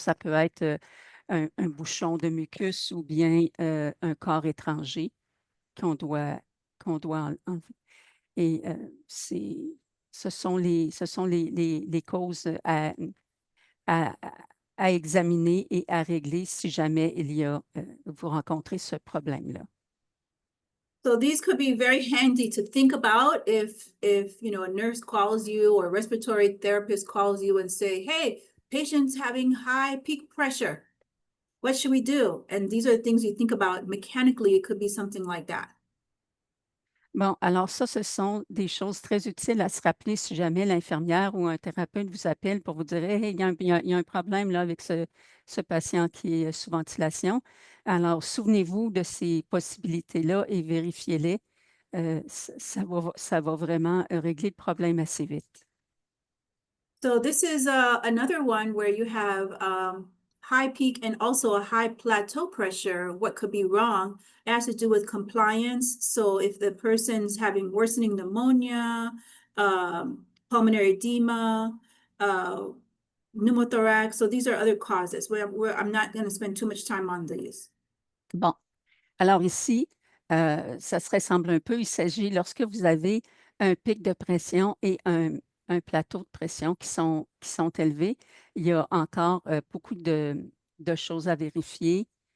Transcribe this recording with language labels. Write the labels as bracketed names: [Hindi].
[French] Ça peut être un bouchon de mucus ou bien un corps étranger qu'on doit enlever. Et ce sont les causes à, à examiner et à régler si jamais vous rencontrez ce problème-là. [English] So these could be very handy to think about if you know a nurse calls you or a respiratory therapist calls you and say, hey, patient's having high peak pressure. What should we do? And these are things you think about mechanically. It could be something like that. [French] Bon, alors ça, ce sont des choses très utiles à se rappeler si jamais l'infirmière ou un thérapeute vous appelle pour vous dire, hey, il y a un problème là avec ce patient qui est sous ventilation. Alors, souvenez-vous de ces possibilités-là et vérifiez-les. Ça va vraiment régler le problème assez vite. [English] So this is another one where you have high peak and also a high plateau pressure. What could be wrong? It has to do with compliance. So if the person's having worsening pneumonia, pulmonary edema, pneumothorax. So these are other causes I'm not going to spend too much time on these. [French] Bon, alors ici, ça se ressemble un peu. Il s'agit lorsque vous avez un pic de pression et un plateau de pression qui sont élevés, il y a encore beaucoup de choses à vérifier.